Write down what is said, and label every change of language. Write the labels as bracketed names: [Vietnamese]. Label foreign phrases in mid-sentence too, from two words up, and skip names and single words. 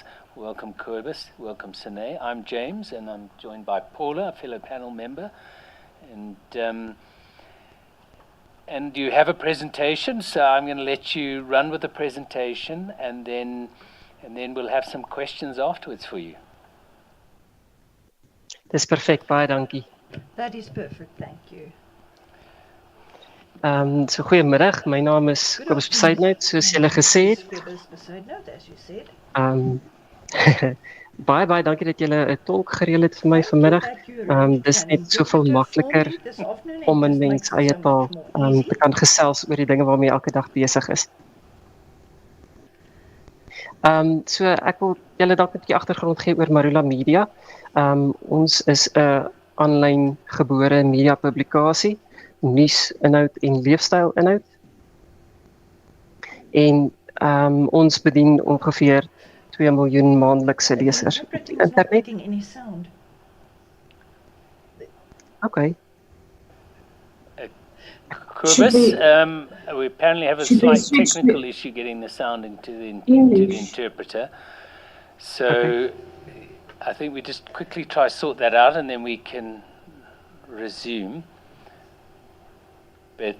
[English] Welcome Kobus, welcome Sine. I'm James and I'm joined by Paula, a fellow panel member. And you have a presentation, so I'm going to let you run with the presentation and then we'll have some questions afterwards for you. [Afrikaans] Dis perfek, baie dankie. [English] That is perfect, thank you. [Afrikaans] So goeiemiddag, my naam is Kobus Besaidenout, soos julle gesê het. [English] Kobus Besaidenout, as you said. [Afrikaans] Baie dankie dat julle 'n tolk gereël het vir my vanmiddag. Dis net soveel makliker om in mens eie taal te kan gesels oor die dinge waarmee elke dag besig is. So ek wil julle dalk 'n bietjie agtergrond gee oor Marula Media. Ons is 'n aanlyn gebore media publikasie, nuus inhoud en leefstyl inhoud. En ons bedien ongeveer 2 miljoen maandelikse lesers op die internet. [English] Okay. Kobus, we apparently have a slight technical issue getting the sound into the interpreter. So okay. I think we just quickly try to sort that out and then we can resume. But